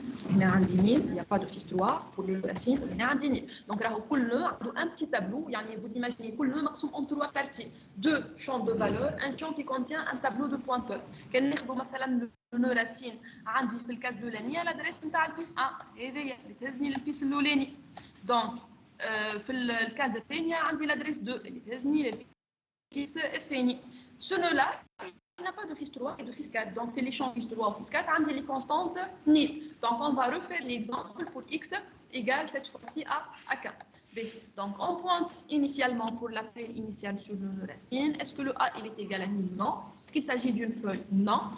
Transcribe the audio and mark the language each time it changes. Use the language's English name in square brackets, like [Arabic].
[Arabic] هنا عندي نيل, [French] il n'y a pas de fils 3 pour le racine. [Arabic] هنا عندي نيل. [French] Donc [Arabic] راهو كل [French] nœud [Arabic] عنده [French] un petit tableau. [Arabic] يعني [French] vous imaginez كل nœud [Arabic] مقسوم [French] en 3 parties. 2 champs de valeur, un champ qui contient un tableau de pointeurs. [Arabic] كان ناخذوا مثلا [French] le nœud racine [Arabic] عندي في الكاس الاولانيه [French] l'adresse [Arabic] نتاع الفيس 1 هذايا اللي تهزني للفيس الاولاني. donc في الكاس الثانيه عندي [French] l'adresse 2 [Arabic] اللي تهزني للفيس الثاني. [French] ce nœud là il n'a pas de fils 3 et de fils 4. Donc, fait les champs fils 3 ou fils 4, on dit les constantes nil. Donc, on va refaire l'exemple pour x égale cette fois-ci à 4. B. Donc, on pointe initialement pour l'appel initial sur le nœud racine. Est-ce que le a il est égal à nil? Non. Est-ce qu'il s'agit d'une feuille? Non.